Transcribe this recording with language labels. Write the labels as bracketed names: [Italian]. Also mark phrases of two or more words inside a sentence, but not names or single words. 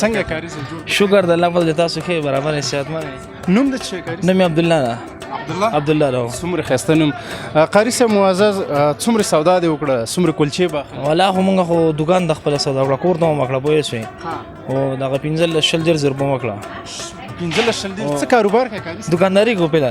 [Pashto] څنګه کاری سه جوړ؟ شکر د الله فضل، تاسو کې برابر صحتمند یې؟ نوم د چه کاری سه؟ نوم عبد الله ده. عبد الله ده. څومره خسته نوم. قاری سه معزز، څومره سودا دی وکړه؟ څومره کلچې به؟ والله خو موږ خو دکان د خپل سودا وکړه، کور ته مکړه پوهې شئ. او دغه 15 زر وکړه. 15 څه کاروبار کوي کاری سه؟ دکانداري کو پیلان.